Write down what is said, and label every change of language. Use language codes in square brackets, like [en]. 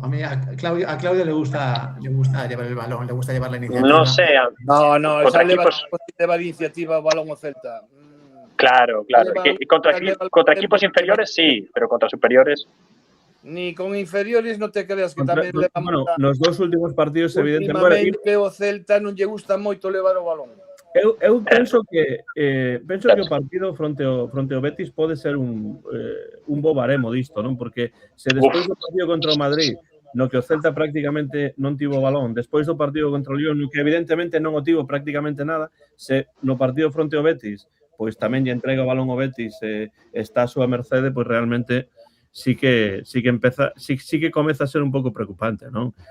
[es] A mí a Claudio le gusta llevar el balón, le gusta llevar la iniciativa. No sé. [gl] No, contra equipos lleva iniciativa o balón o Celta. Claro. [es] Contra equipos inferiores sí, pero contra superiores. Ni con inferiores no te creas que tamén [gl] nos dos últimos partidos evidentemente o Celta non lle gusta moito levar o balón. Eu penso que o partido fronte ao Betis pode ser un bo baremo disto, non? Porque se despois do partido contra o Madrid, no que o Celta prácticamente non tivo balón, despois do partido contra o Lyon, no que evidentemente non o tivo prácticamente nada, se no partido fronte ao Betis, pois tamén lle entrega o balón ao Betis e está a súa mercede, pois realmente sí que comeza a ser un pouco preocupante, non?